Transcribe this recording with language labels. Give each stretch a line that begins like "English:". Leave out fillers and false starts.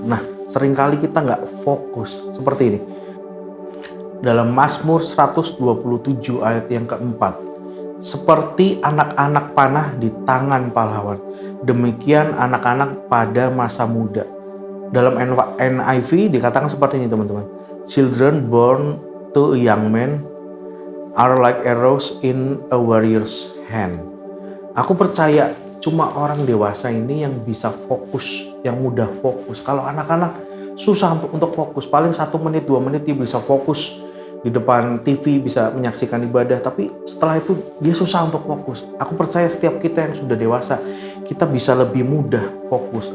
Indonesian: Nah, seringkali kita nggak fokus seperti ini. Dalam Mazmur 127 ayat yang keempat, seperti anak-anak panah di tangan pahlawan, demikian anak-anak pada masa muda. Dalam NIV dikatakan seperti ini teman-teman.
English: Children born to a young man are like arrows in a warrior's hand.
Indonesian: Aku percaya cuma orang dewasa ini yang bisa fokus, yang mudah fokus. Kalau anak-anak susah untuk fokus, paling 1 menit 2 menit dia bisa fokus di depan TV, bisa menyaksikan ibadah, tapi setelah itu dia susah untuk fokus. Aku percaya setiap kita yang sudah dewasa, kita bisa lebih mudah fokus.